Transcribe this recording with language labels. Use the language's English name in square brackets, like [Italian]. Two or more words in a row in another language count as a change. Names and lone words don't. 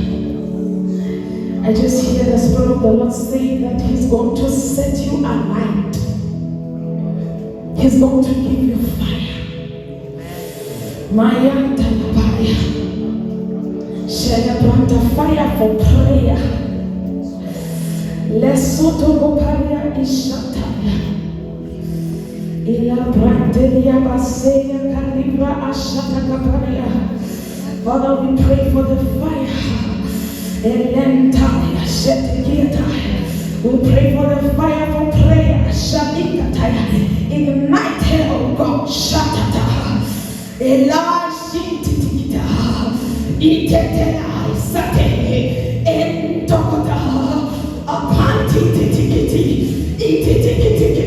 [English] I just hear the Spirit of the Lord saying that He's going to set you alight. He's going to give you fire. Maya Talabaya. Shalabranta, fire for prayer. Lesoto Goparia Ishataya. Ila Brandelia Baseya Kalibra Ashata Kaparia. Father, we pray for the fire. Elentaya Shetekiataya. We pray for the fire for prayer. Shalikataya. Ignite her, oh God. Shatata. Elashitita. Itetela Sate. Entokota. Apanti titikiti. Ititikiti.